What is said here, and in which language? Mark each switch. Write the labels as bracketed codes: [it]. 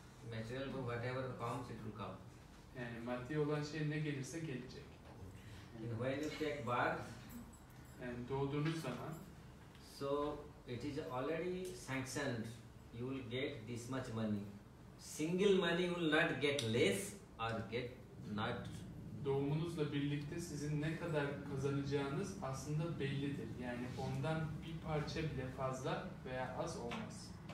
[en] Material, whatever comes, it will come. [tr] Yani maddi olan şey ne gelirse gelecek. [en] When you take birth, [tr] Yani doğduğunuz zaman, [en] so it is already sanctioned. You will get this much money. Single money will not get less or get not. [tr] doğumunuzla birlikte sizin ne kadar kazanacağınız aslında bellidir. Yani ondan bir parça bile fazla veya az olmaz.